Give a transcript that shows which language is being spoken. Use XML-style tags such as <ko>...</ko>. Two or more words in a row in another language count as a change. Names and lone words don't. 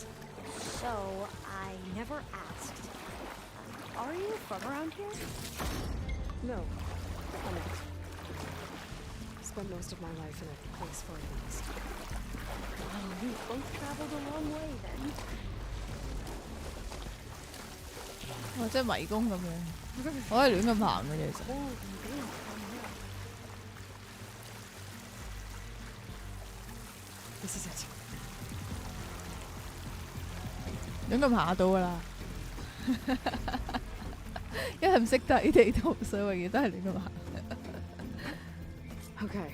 <en>So I never asked. Are you from around here? No. I'm not. Spent most of my life in a place far east. Oh, we both traveled a long way then. 哇！</en> <yue>即係迷宮咁樣，我係亂咁行嘅啫，其實。</yue> <en>This is it.</en> <yue>亂咁行得到㗎啦。因為唔識睇地圖，所以永遠都係亂咁行。</yue> <en>Okay.</en>